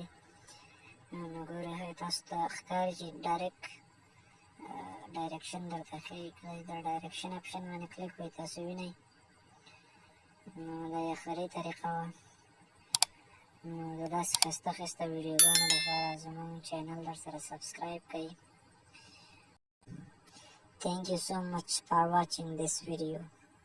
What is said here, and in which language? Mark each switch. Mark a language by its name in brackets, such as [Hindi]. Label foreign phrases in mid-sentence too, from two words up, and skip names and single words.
[Pashto] نو ګورئ ښایي تاسو ته ښکاري چې ډایرکشن درته ښیي. که د ډایرکشن اپشن باندې کلیک وکړئ تاسو وینئ. نو دا یخري طریقه وه. نو د داسې ښایسته ښایسته ویډیوګانو لپاره زموږ چینل درسره سبسکرایب کړئ. [English] Thank you so much for watching this video.